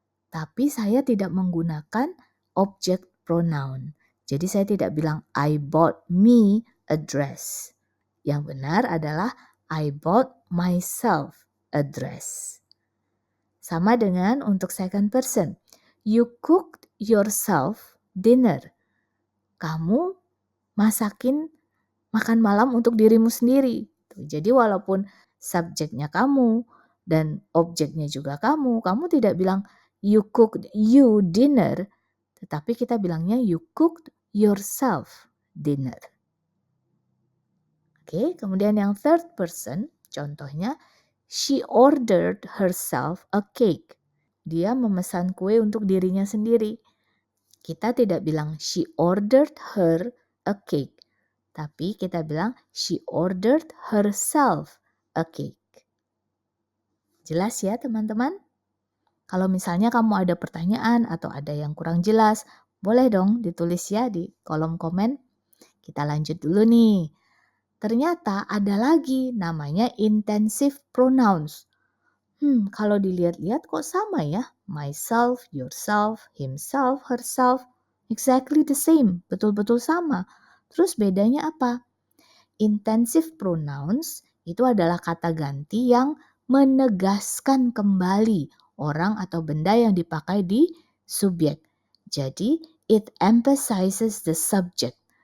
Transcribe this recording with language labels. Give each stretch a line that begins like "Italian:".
Indonesian: Tapi saya tidak menggunakan objek pronoun. Jadi saya tidak bilang
English: I bought me a dress.
Indonesian: Yang benar adalah
English: I bought myself a dress.
Indonesian: Sama dengan untuk second person.
English: You cooked yourself dinner.
Indonesian: Kamu masakin makan malam untuk dirimu sendiri. Jadi walaupun subjeknya kamu dan objeknya juga kamu tidak bilang
English: you cooked you dinner,
Indonesian: tetapi kita bilangnya
English: you cooked yourself dinner.
Indonesian: Oke, kemudian yang third person, contohnya
English: she ordered herself a cake.
Indonesian: Dia memesan kue untuk dirinya sendiri. Kita tidak bilang
English: she ordered her a cake.
Indonesian: Tapi kita bilang
English: she ordered herself a cake.
Indonesian: Jelas ya teman-teman? Kalau misalnya kamu ada pertanyaan atau ada yang kurang jelas, boleh dong ditulis ya di kolom komen. Kita lanjut dulu nih. Ternyata ada lagi namanya intensive pronouns. Kalau dilihat-lihat kok sama ya?
English: Myself, yourself, himself, herself. Exactly the same,
Indonesian: betul-betul sama. Terus bedanya apa? Intensive pronouns itu adalah kata ganti yang menegaskan kembali orang atau benda yang dipakai di subjek. Jadi,
English: it emphasizes the subject.